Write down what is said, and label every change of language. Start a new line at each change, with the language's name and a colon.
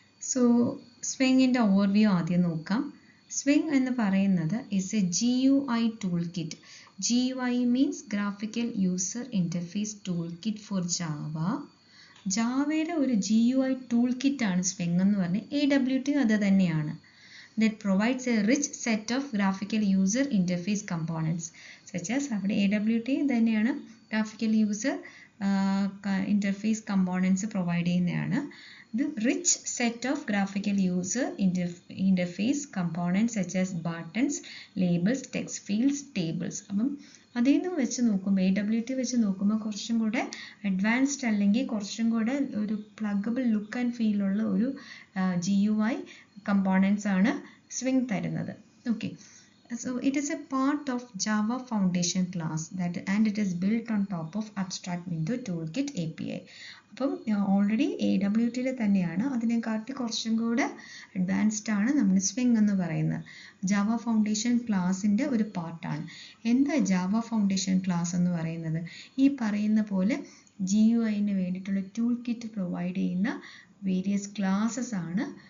Malayalam: So സ്വിങ്ങിൻ്റെ overview ആദ്യം നോക്കാം. Swing എന്ന് പറയുന്നത്
English: Is a GUI tool kit. GUI means graphical user interface tool kit for Java.
Malayalam: ജാവയുടെ ഒരു GUI tool കിറ്റാണ് swing എന്ന് പറഞ്ഞാൽ. AWT അത് തന്നെയാണ്.
English: That provides a rich set of graphical user interface components such as
Malayalam: അവിടെ AWT തന്നെയാണ്
English: graphical user interface components provide ചെയ്യുന്നതാണ്. The rich set of graphical user interface components such as buttons, labels, text fields, tables.
Malayalam: അപ്പം അതിൽ നിന്ന് വെച്ച് നോക്കുമ്പോൾ AWT വെച്ച് നോക്കുമ്പോൾ കുറച്ചും കൂടെ അഡ്വാൻസ്ഡ് അല്ലെങ്കിൽ കുറച്ചും കൂടെ ഒരു പ്ലഗബിൾ ലുക്ക് ആൻഡ് ഫീലുള്ള ഒരു GUI കമ്പോണൻസ് ആണ് സ്വിംഗ് തരുന്നത്.
English: Okay, so it is a part of Java Foundation class and it is built on top of Abstract Window Toolkit API.
Malayalam: അപ്പം ഓൾറെഡി AWTയിൽ തന്നെയാണ്, അതിനെക്കാട്ടി കുറച്ചും കൂടെ അഡ്വാൻസ്ഡ് ആണ് നമ്മൾ സ്വിംഗ് എന്ന് പറയുന്നത്. ജാവ ഫൗണ്ടേഷൻ ക്ലാസിൻ്റെ ഒരു പാർട്ടാണ്. എന്താ ജാവ ഫൗണ്ടേഷൻ ക്ലാസ് എന്ന് പറയുന്നത്? ഈ പറയുന്ന പോലെ GUIന് വേണ്ടിയിട്ടുള്ള ടൂൾ കിറ്റ് പ്രൊവൈഡ് ചെയ്യുന്ന വേരിയസ് ക്ലാസ്സസ് ആണ്.